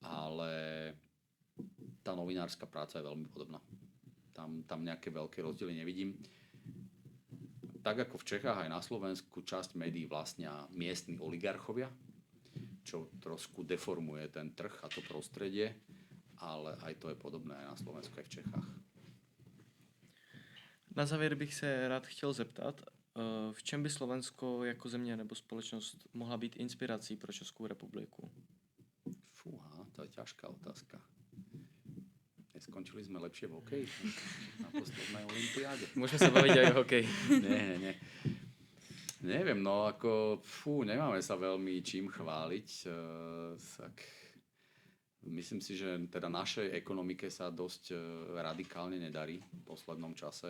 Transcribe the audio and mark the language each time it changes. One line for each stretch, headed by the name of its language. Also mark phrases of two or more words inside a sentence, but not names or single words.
Slovak: ale tá novinárska práca je veľmi podobná. Tam nejaké veľké rozdiely nevidím. Tak ako v Čechách aj na Slovensku časť médií vlastnia miestni oligarchovia, čo trošku deformuje ten trh a to prostredie, ale aj to je podobné aj na Slovensku, aj v Čechách.
Czech: Na závěr bych se rád chtěl zeptat, v čem by Slovensko jako země nebo společnost mohla být inspirací pro Českou republiku?
Slovak: Fúha, to je ťažká otázka. Neskončili sme lepšie v hokeji na poslednej olympiáde?
Czech: Můžeme se bavit aj o hokeji.
Slovak: Nie. Neviem, no ako, nemáme sa veľmi čím chváliť. Tak myslím si, že teda našej ekonomike sa dosť radikálne nedarí v poslednom čase.